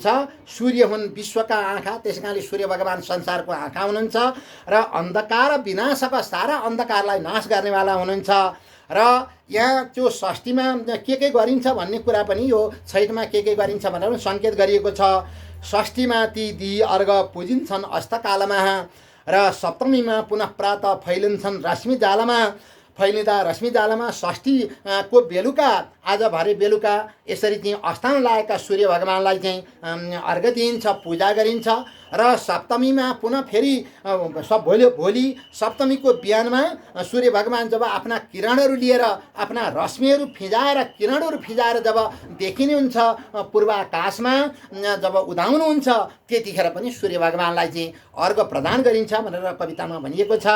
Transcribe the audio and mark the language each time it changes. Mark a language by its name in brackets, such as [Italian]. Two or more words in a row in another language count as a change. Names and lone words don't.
[Nepali] सूर्य हुन् विश्वका आँखा, त्यस कारणले सूर्य भगवान संसारको आँखा हुनुहुन्छ र अन्धकार विनाशक, सारा अन्धकारलाई नाश गर्नेवाला हुनुहुन्छ। र यहाँ त्यो षष्ठीमा के गरिन्छ भन्ने कुरा पनि, यो छैठमा के गरिन्छ भनेर सङ्केत गरिएको छ। षष्ठीमा ती दिई अर्घ पुजिन्छन् अस्तकालमा र सप्तमीमा पुनः प्रातः फैलिन्छन् रश्मि जालमा फैलिँदा रश्मि जालमा षष्ठीको बेलुका आज भरे बेलुका यसरी चाहिँ अस्थान लागेका सूर्य भगवानलाई चाहिँ अर्घ दिइन्छ, पूजा गरिन्छ र सप्तमीमा पुनः फेरि भोलि सप्तमीको बिहानमा सूर्य भगवान जब आफ्ना किरणहरू लिएर आफ्ना रश्मिहरू फिजाएर किरणहरू फिजाएर जब देखिने हुन्छ पूर्व आकाशमा जब उदाउनुहुन्छ त्यतिखेर पनि सूर्य भगवानलाई चाहिँ अर्घ प्रदान गरिन्छ भनेर कवितामा भनिएको छ।